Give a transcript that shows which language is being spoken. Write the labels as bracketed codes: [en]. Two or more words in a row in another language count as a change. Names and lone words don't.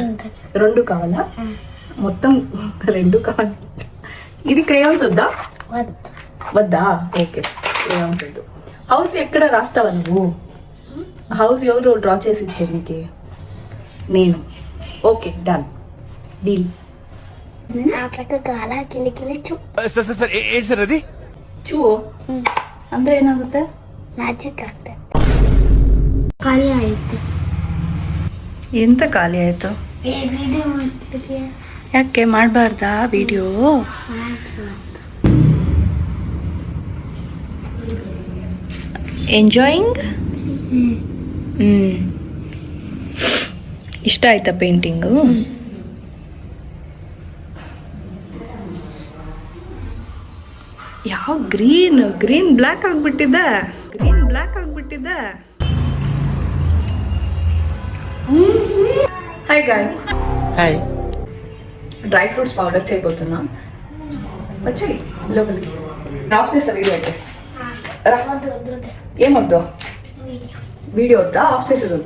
[te] రెండు కావాలా? మొత్తం రెండు కావాలి. ఇది క్రేయాన్స్ వద్దా? వద్దా? ఓకే, క్రేయాన్స్ వద్దు. హౌస్ ఎక్కడ రాస్తావా నువ్వు? హౌస్ ఎవరు డ్రా చేసి ఇచ్చేది నీకు? నేను. [en] okay, done, deal. [kn] ಚೂ ಅಂದ್ರೆ ಏನಾಗುತ್ತೆ? ಮ್ಯಾಜಿಕ್ ಆಗ್ತದೆ. ಖಾಲಿ ಆಯ್ತು. ಎಂತ ಖಾಲಿ ಆಯ್ತು? ಯಾಕೆ ಮಾಡಬಾರ್ದಾ ವಿಡಿಯೋ? ಎಂಜಾಯಿಂಗ್. ಇಷ್ಟ ಆಯ್ತಾ ಪೇಂಟಿಂಗು? ಯಾವ [en] green black [kn] ಆಗ್ಬಿಟ್ಟಿದೆ. [en] hi guys. హాయ్. dry fruits powder [te] చేయబోతున్నాం. వచ్చి లోపలికి ఆఫ్ చేస్తా వీడియో అయితే. ఏమొద్దు? వీడియో వద్దా? ఆఫ్ చేసేది వద్దా?